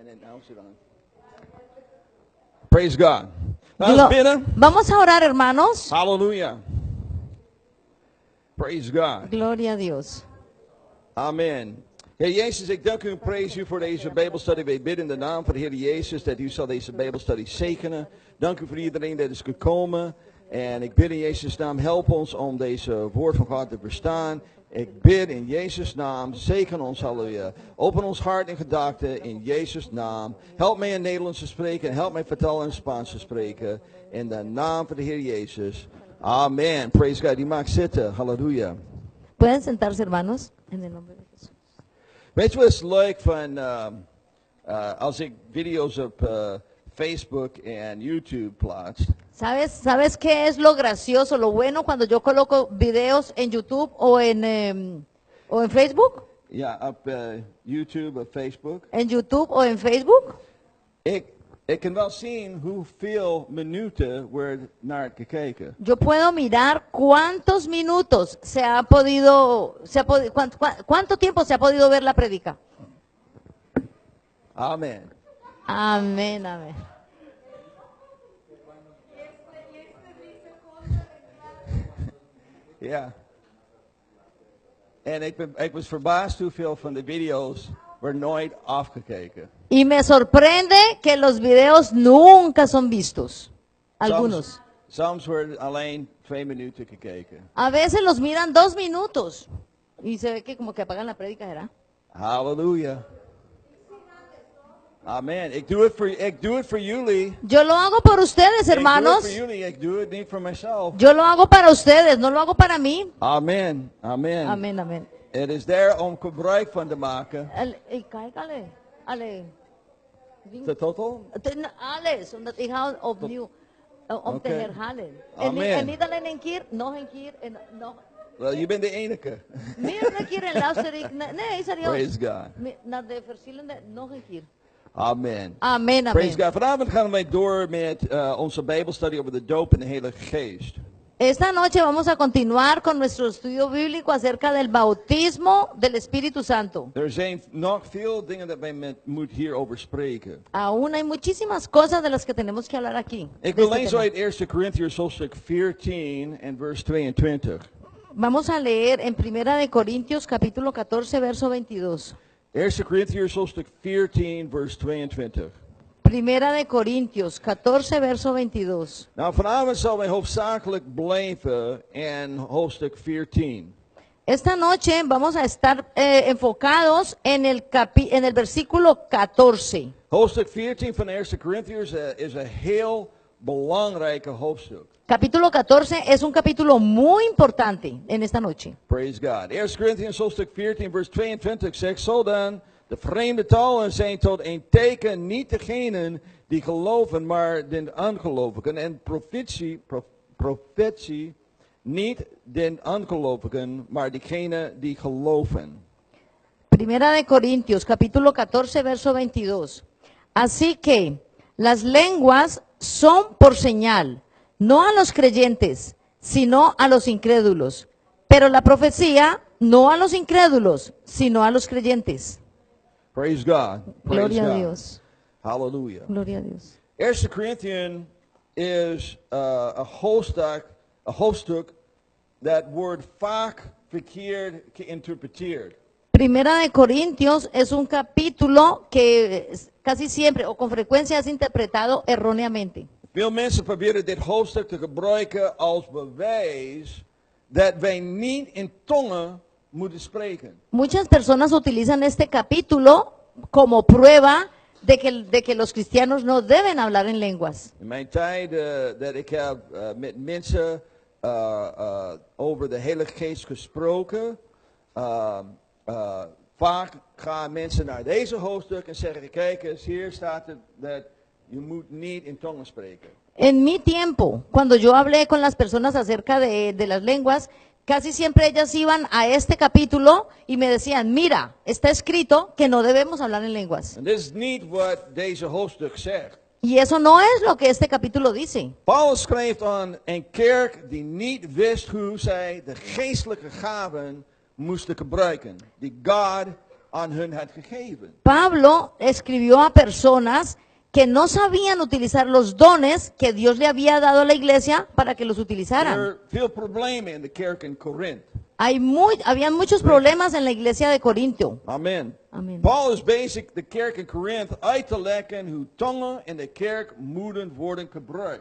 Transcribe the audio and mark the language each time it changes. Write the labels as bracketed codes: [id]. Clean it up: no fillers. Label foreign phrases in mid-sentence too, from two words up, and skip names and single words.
[en] Praise God. [nl] Laten we bidden. [es] Vamos a orar, hermanos. [en] Hallelujah. Praise God. [es] Gloria a Dios. Amen. [nl] Heer Jezus, ik dank u en prijs u voor deze Bijbelstudie. Wij bidden in de naam van de Heer Jezus dat u zal deze Bijbelstudie zegenen. Dank u voor iedereen dat is gekomen. En ik bid in Jezus' naam, help ons om deze woord van God te verstaan. Ik bid in Jezus' naam, zegen ons, halleluja. Open ons hart en gedachten in Jezus' naam. Help mij in Nederlands te spreken en help mij vertalen in Spaans te spreken. In de naam van de Heer Jezus. Amen. [en] Praise God. [nl] U mag zitten. Halleluja. [es] Pueden sentarse, hermanos, en el nombre de Jesús. [nl] Weet je wat is leuk van als ik video's op Facebook en YouTube plaats? [es] ¿Sabes qué es lo gracioso, lo bueno cuando yo coloco videos en YouTube o en Facebook? [nl] Ja, op YouTube of Facebook. [es] En YouTube o en Facebook. [nl] Ik kan wel zien hoeveel minuten wordt naar gekeken. [es] Yo puedo mirar cuántos minutos cuánto tiempo se ha podido ver la predica. Amen. Amén, amén. [nl] Ja. En ik was verbaasd hoeveel van de video's wordt nooit afgekeken. [es] Y me sorprende que los videos nunca son vistos. Algunos. [nl] Soms wordt alleen 2 minuten gekeken. [es] A veces los miran 2 minutos. Y se ve que como que apagan la prédica, ¿verdad? [nl] Halleluja. Amen. Ik doe het voor jullie. [es] Yo lo hago por ustedes, hermanos. [nl] Ik doe het voor jullie. Ik doe het niet voor mezelf. [es] Yo lo hago para ustedes, no lo hago para mí. Amen. Amen. Amén, amén. [nl] Het is daar om gebruik van te maken. Alle. Is dat totaal? Alles, omdat ik hou opnieuw om te herhalen. Amen. En niet alleen een keer, nog een keer en nog. Wel, je bent de enige. Meerdere keren luister ik. Nee, serieus. [en] Praise God. [nl] Naar de verschillende, nog een keer. Amen. Amen, amen. [en] Praise God. [nl] Vanavond gaan wij door met onze Bijbelstudie over de doop en de Heilige Geest. [es] Esta noche vamos a continuar con nuestro estudio bíblico acerca del bautismo del Espíritu Santo. [nl] Er zijn nog veel dingen dat wij moeten hierover spreken. [es] Aún hay muchísimas cosas de las que tenemos que hablar aquí. [nl] Ik wil lezen uit 1 Corinthians hoofdstuk 14 en vers 22. [es] Vamos a leer en Primera de Corintios capítulo 14 verso 22. [nl] 1 Corinthians hoofdstuk 14 vers 22. [es] Primera de Corintios 14 verso 22. [nl] Nou, vanavond zal wij hoofdzakelijk blijven in hoofdstuk 14. [es] Esta noche vamos a estar enfocados en el versículo 14. [nl] Hoofdstuk 14 van 1 Corinthians is een heel belangrijke hoofdstuk. [es] Capítulo 14 es un capítulo muy importante en esta noche. [en] Praise God. [nl] 1 Corinthians hoofdstuk 14 vers 22 zegt zo dan: de vreemde talen zijn tot een teken niet degenen die geloven, maar den ongelovigen. En profetie niet den ongelovigen, maar diegenen die geloven. [es] Primera de Corintios, capítulo 14, verso 22. Así que las lenguas son por señal, no a los creyentes, sino a los incrédulos. Pero la profecía no a los incrédulos, sino a los creyentes. [en] Praise God. Praise [es] Gloria [en] God. [es] a Dios. [en] Hallelujah. [es] Gloria a Dios. [nl] 1 Corinthians is een hoofdstuk dat wordt vaak verkeerd geïnterpreteerd. [es] Primera de Corintios es un capítulo que casi siempre o con frecuencia es interpretado erróneamente. [nl] Veel mensen proberen dit hoofdstuk te gebruiken als bewijs dat wij niet in tongen moeten spreken. [es] Muchas personas utilizan este capítulo como prueba de que los cristianos no deben hablar en lenguas. [nl] In mijn tijd dat ik heb met mensen over de Heilige Geest gesproken, vaak gaan mensen naar deze hoofdstuk en zeggen, kijk eens, hier staat het dat je moet niet in tongen spreken. [es] En mi tiempo, cuando yo hablé con las personas acerca de las lenguas, casi siempre ellas iban a este capítulo y me decían, mira, está escrito que no debemos hablar en lenguas. [nl] En dit is niet wat deze hoofdstuk zegt. [es] Y eso no es lo que este capítulo dice. [nl] Paulus schreef aan een kerk die niet wist hoe zij de geestelijke gaven moesten gebruiken. Die God aan hun had gegeven. [es] Pablo escribió a personas que no sabían utilizar los dones que Dios le había dado a la iglesia para que los [nl] Er [es] utilizaran. [nl] veel problemen in de kerk in Korinthe. [es] Habían muchos problemas en la iglesia de Corintio. Amen. Amen. [nl] Paul is bezig de kerk in Korinthe uit te leggen hoe tongen in de kerk moeten worden gebruikt.